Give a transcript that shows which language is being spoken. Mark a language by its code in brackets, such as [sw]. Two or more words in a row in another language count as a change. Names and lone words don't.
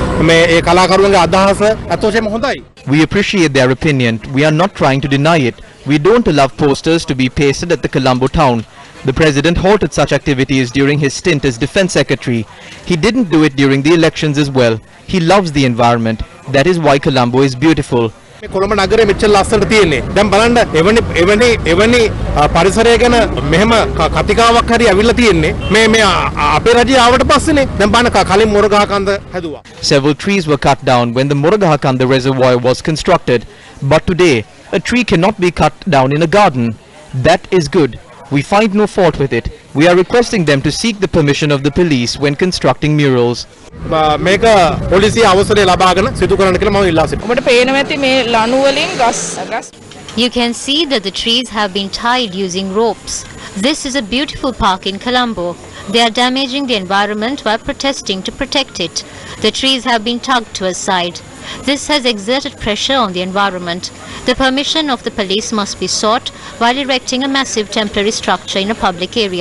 [en] We appreciate their opinion. We are not trying to deny it. We don't allow posters to be pasted at the Colombo town. The president halted such activities during his stint as defense secretary. He didn't do it during the elections as well. He loves the environment. That is why Colombo is beautiful. [si] කොළඹ නගරේ මෙච්චර ලස්සනට තියෙන්නේ. දැන් බලන්න එවැනි පරිසරය ගැන මෙහෙම කතිකාවක් හරි ඇවිල්ලා තියෙන්නේ. මේ අපේ රජය ආවට පස්සේනේ. දැන් බලන්න කලින් මොරගහ කන්ද හැදුවා. [en] Several trees were cut down when the Murugahakanda reservoir was constructed. But today, a tree cannot be cut down in a garden. That is good. We find no fault with it. We are requesting them to seek the permission of the police when constructing murals. [si] මේක පොලිසිය අවසරය ලබාගෙන සිදු කරන්න කියලා මම ඉල්ලා සිටිනවා. ඔබට පේනවා ඇති මේ ලණු වලින් ගස්. [en] You can see that the trees have been tied using ropes. This is a beautiful park in Colombo. They are damaging the environment while protesting to protect it. The trees have been tugged to a side. This has exerted pressure on the environment. The permission of the police must be sought while erecting a massive temporary structure in a public area.